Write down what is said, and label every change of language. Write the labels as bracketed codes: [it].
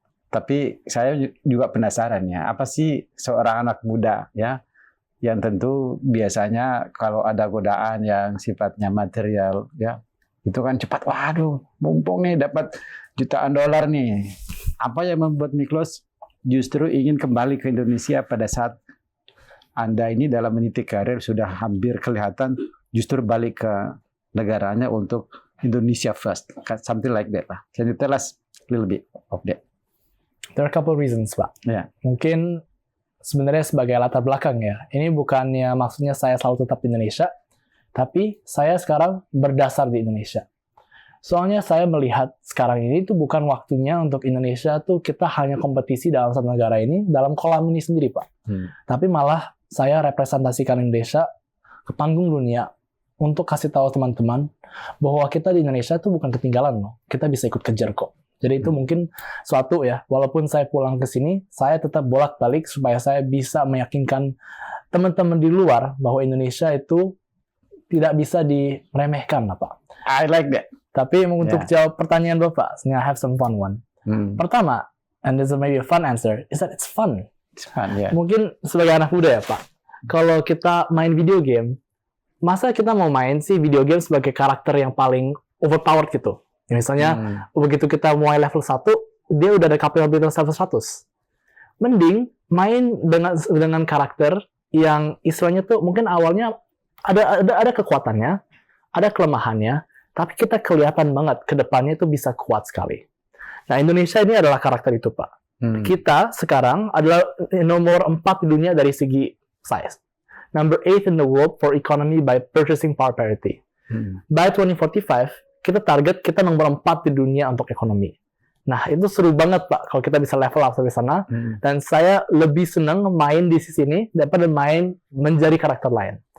[id] Tapi saya juga penasaran ya, apa sih seorang anak muda ya, yang tentu biasanya kalau ada godaan yang sifatnya material ya, itu kan cepat, waduh, mumpung nih dapat jutaan dolar nih. Apa yang membuat Miklos justru ingin kembali ke Indonesia pada saat Anda ini dalam meniti karir sudah hampir kelihatan justru balik ke negaranya untuk Indonesia [en] first, something like that [id] lah. [en] Can you tell us a little bit of that? There are a couple reasons, Pak. Yeah. [id] Mungkin sebenarnya sebagai latar belakang ya. Ini bukannya maksudnya saya selalu tetap di Indonesia, tapi saya sekarang berdasar di Indonesia. Soalnya saya melihat sekarang ini tuh bukan waktunya untuk Indonesia tuh kita hanya kompetisi dalam satu negara ini, dalam kolam ini sendiri, Pak. Tapi malah saya representasikan Indonesia ke panggung dunia untuk kasih tahu teman-teman bahwa kita di Indonesia tuh bukan ketinggalan loh. Kita bisa ikut kejar kok. Jadi itu mungkin suatu ya, walaupun saya pulang ke sini, saya tetap bolak-balik supaya saya bisa meyakinkan teman-teman di luar bahwa Indonesia itu tidak bisa diremehkan, Pak. [en] I like that. [id] Tapi untuk jawab pertanyaan Bapak, [en] I have some fun one. [id] Pertama, [en] and this is maybe a fun answer, is that it's fun. It's fun, yeah. [id] Mungkin sebagai anak muda ya, Pak, kalau kita main video game, masa kita mau main sih video game sebagai karakter yang paling overpowered gitu? Ya, misalnya, begitu kita mulai level 1, dia udah ada kapabilitas level 100. Mending main dengan karakter yang istilahnya tuh mungkin awalnya ada kekuatannya, ada kelemahannya, tapi kita kelihatan banget ke depannya itu bisa kuat sekali. Nah, Indonesia ini adalah karakter itu, Pak. Kita sekarang adalah nomor 4 di dunia dari segi size. [en] Number 8 in the world for economy by purchasing power parity. By 2045, [id] kita target kita nomor 4 di dunia untuk ekonomi. Nah, itu seru banget, Pak, kalau kita bisa level up sampai sana. Dan saya lebih senang main di sisi ini daripada main menjadi karakter lain.